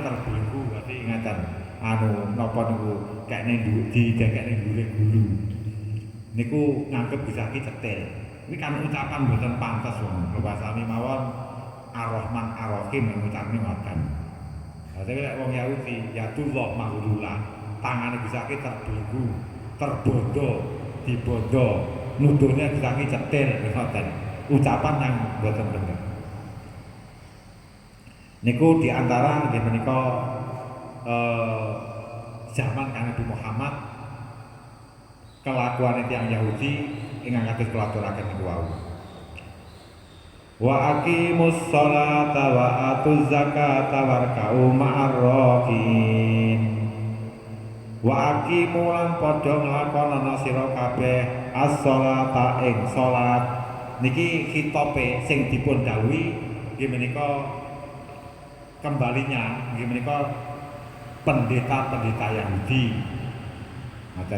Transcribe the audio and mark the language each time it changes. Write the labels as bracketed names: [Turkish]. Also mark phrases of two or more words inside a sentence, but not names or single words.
[Javanese] terbelenggu dadi ingatan anu napa niku kene didekekne dhuwure gulu niku nganggep Gusti cetil iki kan ucapan mboten pantes wong bahasane mawon Ar-Rahman Ar-Rahim ngucapne ngoten dadi lek wong Yahudi [Arabic] يد الله مغلولة [Javanese] tangane Gusti terbelenggu terbondo dibondo nuduhnya Gusti cetil ngoten [Indonesian] ucapan yang [Javanese] mboten bener niku diantara nggih menika zaman Nabi Muhammad kelakuan tiyang Yahudi ingkang kados kula aturaken niku wau [Arabic] وأقيموا الصلاة وآتوا الزكاة واركعوا مع الراكعين وأقيموا [Javanese] lan padha nglakonana sira kabeh as-sholata ing salat. Niki khitabe sing dipun dawuhi nggih menika kembalinya nggih menika [Indonesian] pendeta-pendeta Yahudi. [Javanese] Ngoten.